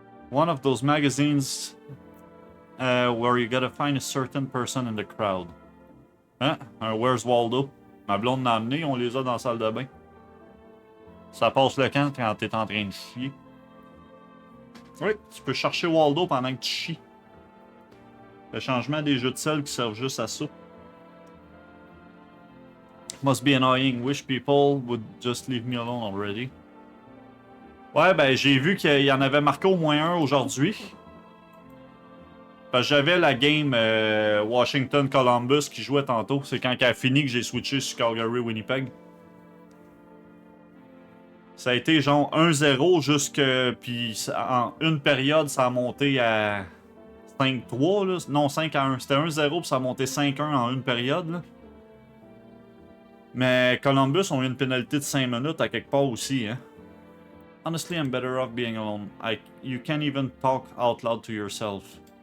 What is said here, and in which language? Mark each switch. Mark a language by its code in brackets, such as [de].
[en] One of those magazines where you gotta find a certain person in the crowd. [fr] Hein? Un Where's Waldo? Ma blonde m'a amené, on les a dans la salle de bain. Ça passe le camp quand t'es en train de chier. Oui, tu peux chercher Waldo pendant que tu chies. Le changement des jeux de sel qui servent juste à ça. [en] Must be annoying. Wish people would just leave me alone already. [fr] Ouais, ben j'ai vu qu'il y en avait marqué au moins un aujourd'hui. Parce que j'avais la game Washington-Columbus qui jouait tantôt. C'est quand elle a fini que j'ai switché sur Calgary-Winnipeg. Ça a été genre 1-0 jusque... Puis en une période, ça a monté à... 5-3, là. Non, 5-1. C'était 1-0 puis ça a monté 5-1 en une période, là. Mais Columbus ont eu une pénalité de 5 minutes à quelque part aussi, hein. [en] Honestly, I'm better off being alone. You can't even talk out loud to yourself.